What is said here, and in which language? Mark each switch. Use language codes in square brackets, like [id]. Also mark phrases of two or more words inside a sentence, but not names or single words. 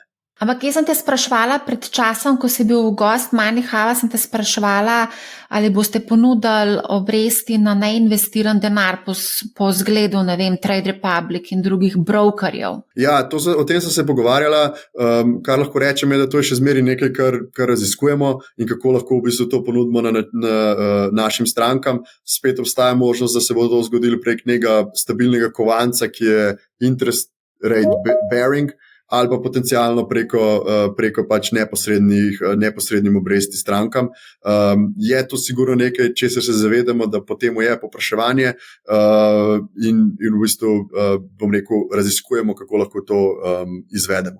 [sl] Ampak jaz sem te sprašvala pred časom, ko si bil gost MoneyHow, sem te sprašvala, ali boste ponudili obresti na neinvestiran denar po zgledu, ne vem, Trade Republic in drugih brokerjev. Ja, o tem sem se pogovarjala, kar lahko rečem je, da to je še zmeraj nekaj, kar raziskujemo in kako lahko v bistvu to ponudimo na našim strankam. Spet obstaja možnost, da se bo to zgodilo prek nekega stabilnega kovanca, ki je [en] interest rate bearing, [sl] ali pa potencialno preko pač neposrednim obresti strankam. Je to sigurno nekaj, česar se zavedamo, da potem je povpraševanje in v bistvu, bom rekel, raziskujemo, kako lahko to izvedemo.